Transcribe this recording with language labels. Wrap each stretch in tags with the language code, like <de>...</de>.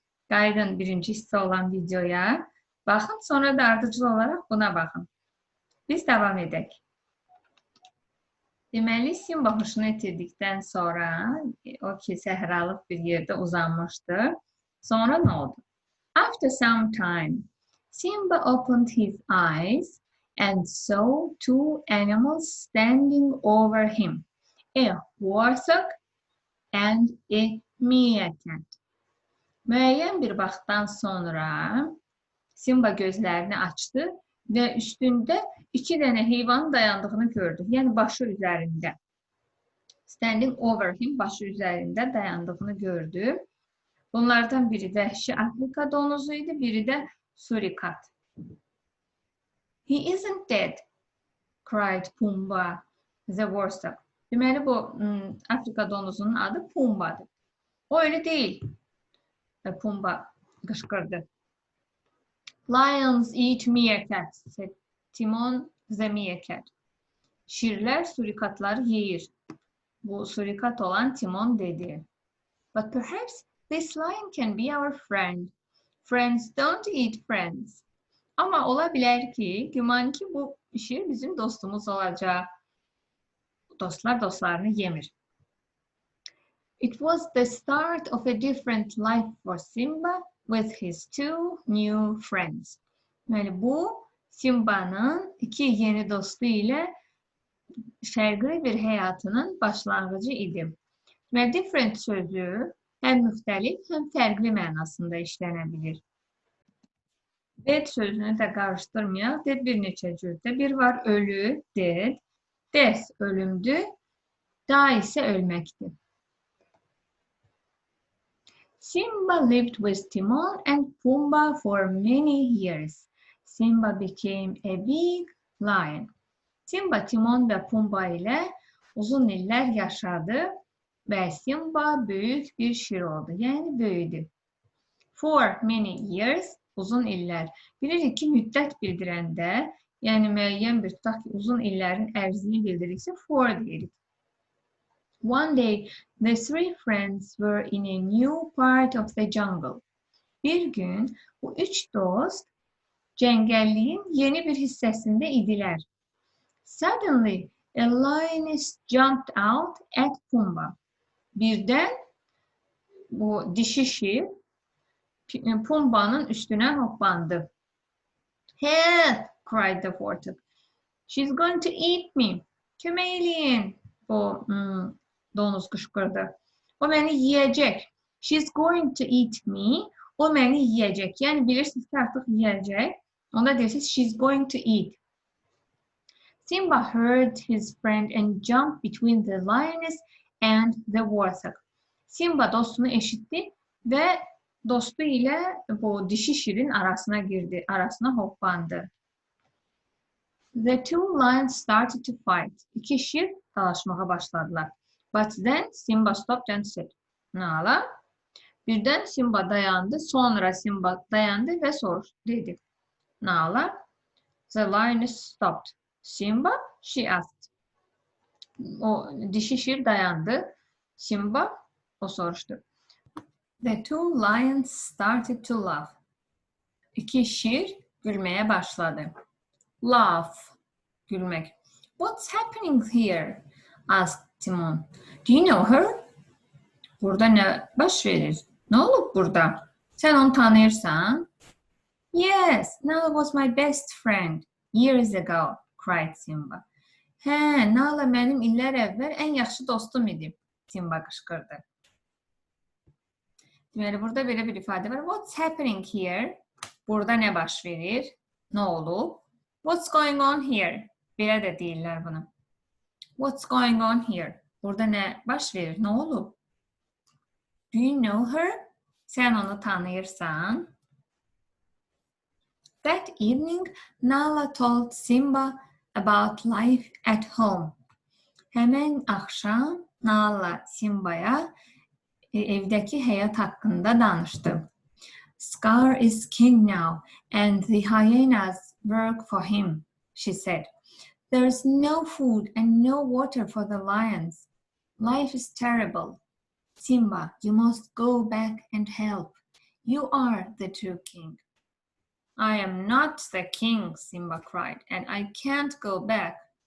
<az>Qayıdın birinci hissə olan videoya. Baxın, sonra da ardıcıl olaraq buna baxın. Biz davam edək. Deməli, Simba huşunu itirdikdən sonra, o ki, səhralıq bir yerdə uzanmışdı. Sonra nə oldu?</az> <en>After some time, Simba opened his eyes and saw two animals standing over him, a warthog and a meerkat.</en> <az>Müəyyən bir vaxtdan sonra Simba gözlərini açdı və üstündə iki dənə heyvanın dayandığını gördü. Yəni başı üzərində.</az> <en>Standing over him,</en> <az>başı üzərində dayandığını gördü. Bunlardan biri vəhşi Afrika donuzu idi, biri də surikat.</az> <en>He isn't dead, cried Pumba, the warthog.</en> <az>Deməli, bu Afrika donuzunun adı Pumba'dır.</az> <tr>O öyle değil.</tr> <az>Pumba qışqırdı.</az> <en>Lions eat meerkats, said Timon the meerkat.</en> <az>Şirlər surikatları yeyir. Bu surikat olan Timon dedi.</az> <en>But perhaps this lion can be our friend. Friends don't eat friends.</en> <az>Ama ola bilər ki, güman ki bu şir bizim dostumuz olacaq. Dostlar dostlarını yemir.</az> <en>It was the start of a different life for Simba with his two new friends.</en> <az>Yəni bu Simba'nın iki yeni dostu ilə fərqli bir həyatının başlanğıcı idi. Və different sözü həm müxtəlif, həm fərqli mənasında işlənə bilir. Dead sözünü də qarışdırmayaq. Dead bir neçə cürdür. Bir var ölü, dead. Death ölümdür. Die isə ölməkdir.</az> <en>Simba lived with Timon and Pumbaa for many years. Simba became a big lion.</en> <az>Simba, Timon və Pumbaa ilə uzun illər yaşadı və Simba böyük bir şir oldu. Yəni böyüdü.</az> <en>For many years,</en> <az>uzun illər. Bilirik ki, müddət bildirəndə, yəni müəyyən bir tutaq ki, uzun illərin ərzini bildiriksə, for deyirik.</az> <en>One day, the three friends were in a new part of the jungle.</en> <az>Bir gün bu üç dost cəngəlliyin yeni bir hissəsində idilər.</az> <en>Suddenly, a lioness jumped out at Pumbaa.</en> <az>Birdən bu dişi şir Pumba'nın üstünə hoppandı.</az> <en>Help! Cried the warthog. She's going to eat me.</en> <az>Kömək eləyin. Bu donuz qışqırdı. O məni yiyəcək.</az> <en>She's going to eat me.</en> <az>O məni yiyəcək. Yəni bilirsiniz ki, artıq yiyəcək. Onda deyirsiniz,</az> <en>she's going to eat. Simba heard his friend and jumped between the lioness and the warthog.</en> <az>Simba dostunu eşitdi və dostu ilə bu dişi şirin arasına girdi, arasına hoppandı.</az> <en>The two lions started to fight.</en> <az>İki şir dalaşmağa başladılar.</az> <en>But then Simba stopped and said, Nala?</en> <az>Birdən Simba dayandı, sonra Simba dayandı və dedi.</az> <en>Nala? The lioness stopped. Simba? She asked.</en> <az>O dişi şir dayandı. Simba? O soruşdu.</az> <en>The two lions started to laugh.</en> <az>İki şir gülmeye başladı.</az> <en>Laugh, gülmek. What's happening here? Asked Timon. Do you know her?</en> <az>Burada ne baş verir? Ne olub burada? Sen onu tanıyırsan?</az> <en>Yes, Nala was my best friend years ago, cried Simba.</en> <az>Hə, Nala mənim illər əvvəl ən yaxşı dostum idi, Simba qışqırdı. Deməli, burada belə bir ifadə var.</az> <en>What's happening here?</en> <az>Burada nə baş verir? Nə olub?</az> <en>What's going on here?</en> <az>Belə də deyirlər bunu.</az> <en>What's going on here?</en> <az>Burada nə baş verir? Nə olub?</az> <en>Do you know her?</en> <az>Sən onu tanıyırsan?</az> <en>That evening, Nala told Simba about life at home.</en> <az>Həmən axşam Nala Simbaya evdəki həyat haqqında danışdı.</az> <en>Scar is king now and the hyenas work for him, she said. There's no food and no water for the lions. Life is terrible. Simba, you must go back and help. You are the true king. I am not the king, Simba cried, and I can't go back.</en>